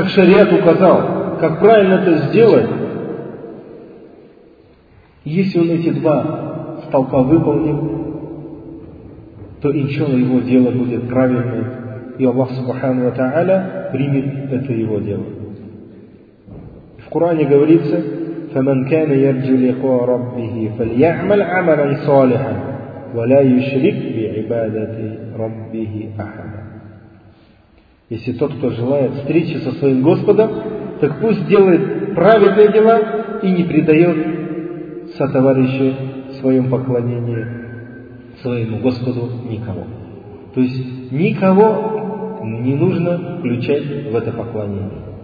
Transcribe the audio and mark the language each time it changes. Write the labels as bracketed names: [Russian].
[Russian] Как шариат указал, как правильно это сделать. Если он эти два столпа выполнил, то иншаллах его дело будет правильным. И Аллах Субхану ва Тааля примет это его дело. В Коране говорится: [Arabic] فَمَنْ كَانَ يَرْجُ لِقَوَ رَبِّهِ فَلْيَعْمَلْ عَمَلًا صَالِحًا وَلَا يُشْرِكْ بِعِبَادَةِ رَبِّهِ أَحَدًا. [Russian] Если тот, кто желает встречи со своим Господом, так пусть делает правильные дела и не предает сотоварищу в своем поклонении своему Господу никого. То есть никого не нужно включать в это поклонение.